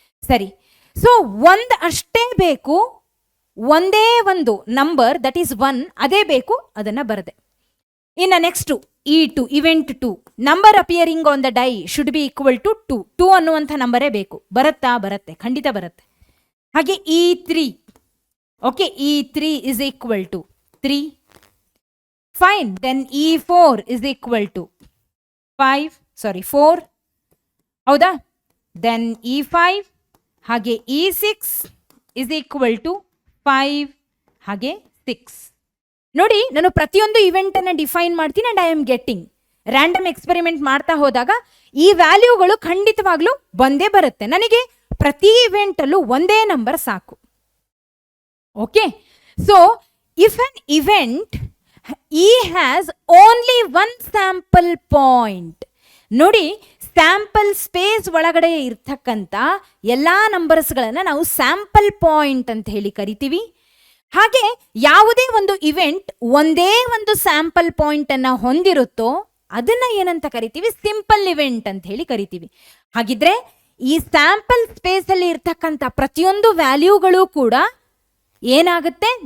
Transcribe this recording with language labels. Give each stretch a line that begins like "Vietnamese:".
Kannada: ಸರಿ, ಸೊ 1 ಅಷ್ಟೇ ಬೇಕು, ಒಂದೇ ಒಂದು ನಂಬರ್ ದಟ್ ಈಸ್ 1 ಅದೇ ಬೇಕು, ಅದನ್ನ ಬರದೆ. ಇನ್ನು next E2, event 2,
English: Number appearing on the die should be equal to 2.
Kannada: 2 ಅನ್ನುವಂಥ ನಂಬರೇ ಬೇಕು. ಬರುತ್ತಾ? ಬರುತ್ತೆ, ಖಂಡಿತ ಬರುತ್ತೆ. ಹಾಗೆ E3.
English: Okay, E3 is equal to 3. Fine. Then E4 is equal to 4.
Kannada: ಹೌದಾ?
English: Then E5 ಹಾಗೆ E6 is equal to 5 ಹಾಗೆ 6.
Kannada: ನೋಡಿ, ನಾನು ಪ್ರತಿಯೊಂದು ಇವೆಂಟ್ ಅನ್ನ ಡಿಫೈನ್ ಮಾಡ್ತೀನಿ
English: And I am getting.
Kannada: Random experiment ಮಾಡ್ತಾ ಹೋದಾಗ ಈ ವ್ಯಾಲ್ಯೂಗಳು ಖಂಡಿತವಾಗ್ಲೂ ಬಂದೇ ಬರುತ್ತೆ. ನನಗೆ ಪ್ರತಿ ಇವೆಂಟ್ ಅಲ್ಲೂ ಒಂದೇ ನಂಬರ್ ಸಾಕು.
English: Okay, so if an event E has only one sample point.
Kannada: ನೋಡಿ, ಸ್ಯಾಂಪಲ್ ಸ್ಪೇಸ್ ಒಳಗಡೆ ಇರ್ತಕ್ಕಂಥ ಎಲ್ಲಾ ನಂಬರ್ಸ್ಗಳನ್ನ ನಾವು ಸ್ಯಾಂಪಲ್ ಪಾಯಿಂಟ್ ಅಂತ ಹೇಳಿ ಕರಿತೀವಿ. ಹಾಗೆ ಯಾವುದೇ ಒಂದು ಇವೆಂಟ್ ಒಂದೇ ಒಂದು ಸ್ಯಾಂಪಲ್ ಪಾಯಿಂಟ್ ಅನ್ನ ಹೊಂದಿರುತ್ತೋ ಅದನ್ನ ಏನಂತ ಕರಿತೀವಿ? ಸಿಂಪಲ್ ಇವೆಂಟ್ ಅಂತ ಹೇಳಿ ಕರಿತೀವಿ. ಹಾಗಿದ್ರೆ ಈ ಸ್ಯಾಂಪಲ್ ಸ್ಪೇಸ್ ಅಲ್ಲಿ ಇರ್ತಕ್ಕಂಥ ಪ್ರತಿಯೊಂದು ವ್ಯಾಲ್ಯೂಗಳು ಕೂಡ ಏನಾಗುತ್ತೆ?